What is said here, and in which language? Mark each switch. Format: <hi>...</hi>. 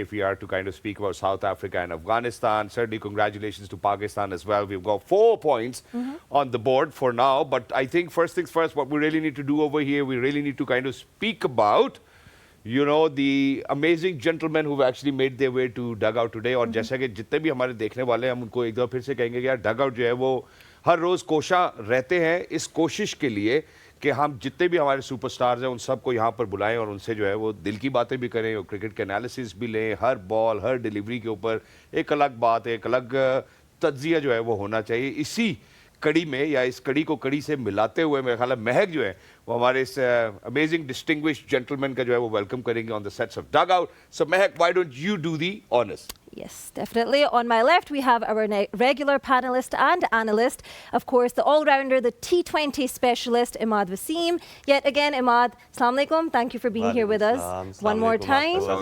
<en>If we are to kind of speak about South Africa and Afghanistan, certainly congratulations to Pakistan as well. We've got 4 points on the board for now. But I think first things first, what we really need to do over here, we really need to kind of speak about the amazing gentlemen who've actually made their way to dugout today.</en> <hi>और जैसा कि जितने भी हमारे देखने वाले हैं हम उनको एक दफ़ा फिर से कहेंगे कि यार dugout जो है वो हर रोज़ कोशा रहते हैं इस कोशिश के लिए कि हम जितने भी हमारे सुपरस्टार्स हैं उन सबको यहाँ पर बुलाएं और उनसे जो है वो दिल की बातें भी करें और क्रिकेट के एनालिसिस भी लें. हर बॉल हर डिलीवरी के ऊपर एक अलग बात, एक अलग तज्जिया जो है वो होना चाहिए. इसी कड़ी में या इस कड़ी को कड़ी से मिलाते हुए मेरे ख्याल है महक जो है वो हमारे इस अमेजिंग डिस्टिंग्विश्ड जेंटलमैन का जो है वो वेलकम करेंगे</hi> <en>On the sets of Dugout. So Mehak, why don't you do the honours? Yes, definitely. On my left, we have our regular panelist and analyst, of course, the all-rounder, the T20 specialist, Imad Wasim. Yet again, Imad, Assalamu alaikum. Thank you for being here with us one more time.</en>